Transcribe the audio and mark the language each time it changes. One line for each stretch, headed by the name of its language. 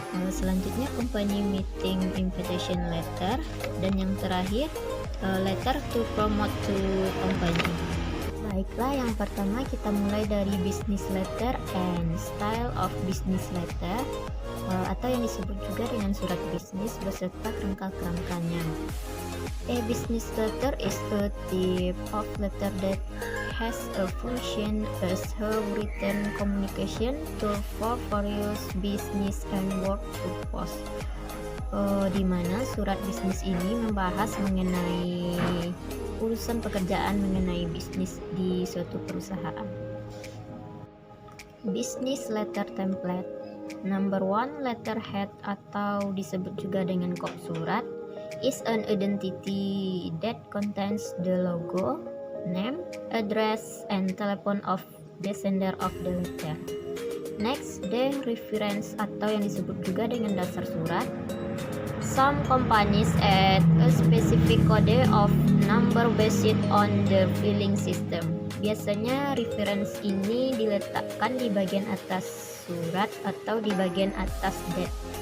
Indonesian: Selanjutnya
English: company meeting invitation letter,
Indonesian: dan yang terakhir
English: letter to promote to company.
Indonesian: Baiklah, yang pertama kita mulai dari
English: business letter and style of business letter
Indonesian: atau yang disebut juga dengan surat bisnis beserta kerangka-kerangkanya.
English: A business letter is a type of letter that has a function as a written communication tool for various business and work purpose.
Indonesian: Di mana surat bisnis ini membahas mengenai urusan pekerjaan mengenai bisnis di suatu perusahaan.
English: Business letter template. Number 1, letterhead
Indonesian: atau disebut juga dengan kop surat
English: is an identity that contains the logo, name, address, and telephone of the sender of the letter. Next, the reference
Indonesian: atau yang disebut juga dengan dasar surat.
English: Some companies add a specific code of number based on the filing system.
Indonesian: Biasanya reference ini diletakkan di bagian atas surat atau di bagian atas date.